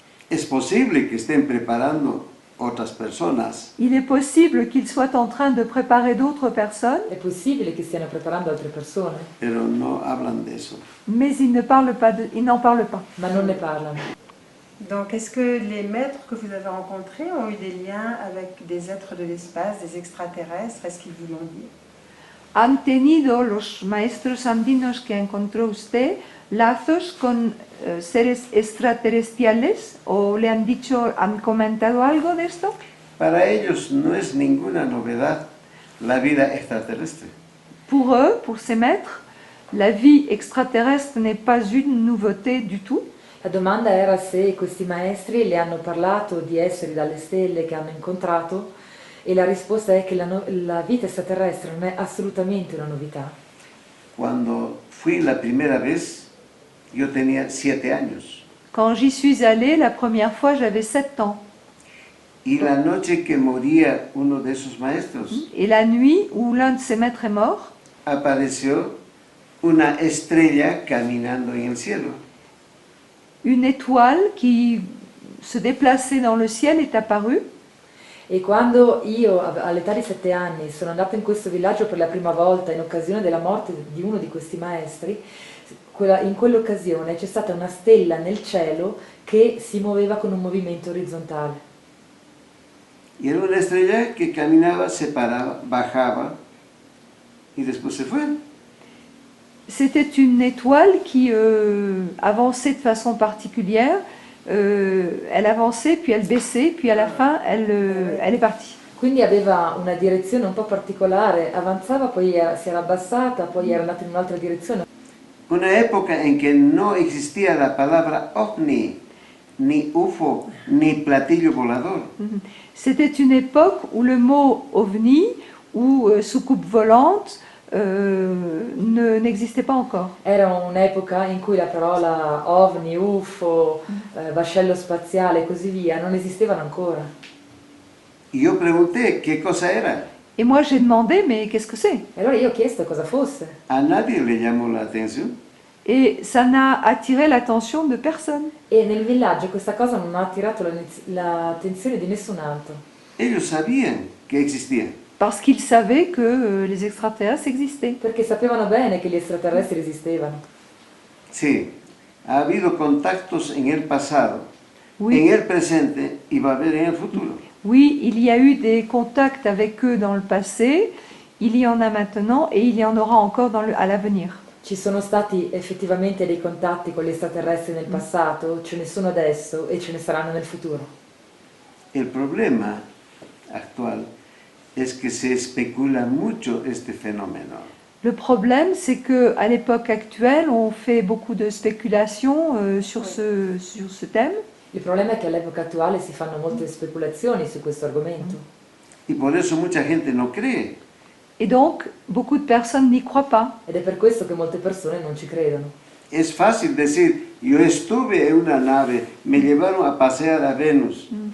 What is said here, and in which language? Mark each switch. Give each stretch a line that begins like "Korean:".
Spanish: Es posible que estén preparando otras personas,
French: Il est possible qu'ils soient en train de préparer d'autres personnes,
Italian: È possibile che stiano preparando altre persone,
Spanish: pero no hablan de eso.
French: mais ils n'en parlent pas.
Italian: ma non ne parlano.
French: Donc, est-ce que les maîtres que vous avez rencontrés ont eu des liens avec des êtres de l'espace, des extraterrestres? Est-ce qu'ils vous l'ont dit?
Spanish: ¿Han tenido los maestros andinos que encontró usted lazos con seres extraterrestriales o le han dicho, han comentado algo de esto? Para ellos no es ninguna novedad la vida extraterrestre.
French: Pour eux, pour ces maîtres, la vie extraterrestre n'est pas une nouveauté du tout.
Italian: La domanda era se questi maestri le hanno parlato di esseri dalle stelle che hanno incontrato e la risposta è che la vita extraterrestre non è assolutamente una novità.
Spanish: Cuando fui la primera vez, yo tenía 7 años.
French: Quand j'y suis allée, la première fois, j'avais 7 ans.
Spanish: Y la noche que moría uno de esos maestros,
French: Et la nuit où l'un de ces maîtres est mort,
Spanish: apareció una estrella caminando en el cielo.
French: une étoile qui se déplaçait dans le ciel est apparue.
Italian: E quando io all'età di 7 anni sono andata in questo villaggio per la prima volta in occasione della morte di uno di questi maestri, in quell'occasione c'è stata una stella nel cielo che si muoveva con un movimento orizzontale.
Spanish: Y era una estrella que caminaba, se paraba, bajaba y después se fue.
French: C'était une étoile qui avançait de façon particulière. Elle avançait, puis elle baissait, puis à la fin, elle est partie.
Italian: Quindi aveva una direzione un po' particolare, avanzava, poi si era abbassata, poi era andata in un'altra direzione.
Spanish: Una época en que no existía la palabra ovni, ni UFO, ni platillo volador.
French: C'était une époque où le mot ovni ou soucoupe volante n'existait pas encore.
Italian: Era un'epoca in cui la parola ovni, UFO, vascello spaziale e così via non esistevano ancora.
Spanish: Y yo pregunté qué cosa era.
French: Et moi j'ai demandé, mais qu'est-ce que c'est?
Italian: E allora io ho chiesto cosa fosse.
Spanish: A nadie le llamó la atención.
French: Et ça n'a attiré l'attention de personne.
Italian: E nel villaggio questa cosa non ha attirato l'attenzione di nessun altro.
Spanish: Ellos sabían que existía.
French: Parce qu'ils savaient que les extraterrestres existaient.
Italian: Perché sapevano bene che gli extraterrestri esistevano.
Spanish: Sí, ha habido contactos en el pasado,
French: Oui.
Spanish: en el presente y va a haber en el futuro.
French: Oui, il y a eu des contacts avec eux dans le passé, il y en a maintenant et il y en aura encore à l'avenir.
Italian: Ci sono stati effettivamente dei contatti con gli extraterrestri nel passato, ce ne sono adesso e ce ne saranno nel futuro.
Spanish: El problema actual es que se especula mucho este fenómeno.
French: Le problème, c'est qu'à l'époque actuelle, on fait beaucoup de spéculations sur ce thème.
Italian: Il problema è che all'epoca attuale si fanno molte speculazioni su questo argomento.
Spanish: Y por eso mucha gente no cree.
French: Et donc, beaucoup de personnes n'y croient pas.
Italian: Ed è per questo che molte persone non ci credono.
Spanish: Es fácil decir, yo estuve en una nave, me llevaron a pasear a Venus.